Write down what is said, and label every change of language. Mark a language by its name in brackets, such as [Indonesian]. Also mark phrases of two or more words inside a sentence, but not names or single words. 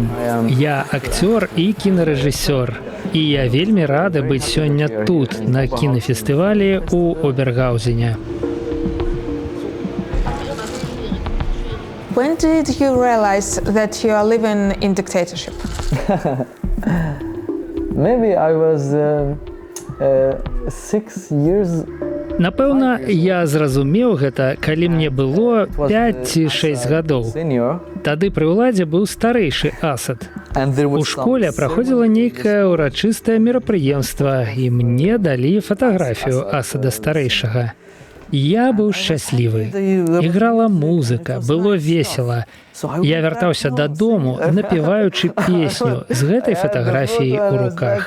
[Belarusian] Я акцёр і кінарэжысёр. І я вельмі рады быць сёння тут, на кінафестывалі ў Обергаузене. [English] When did you realize that you are living in dictatorship? Maybe I was 6 years. [Belarusian] Напэўна, я зразумеў гэта, калі мне было 5 ці 6 гадоў. [English] Senior. [Belarusian] Тады пры ўладзе быў старэйшы Асад. [English] And there [Belarusian] У [English] was [Belarusian] школе праходзіла нейкае ўрачыстае мерапрыемства, і мне далі фатаграфію Асада старэйшага. Я быў шчаслівы. Іграла музыка, было весела. Я вяртаўся дадому, напеваючы песню з гэтай фатаграфіяй у руках.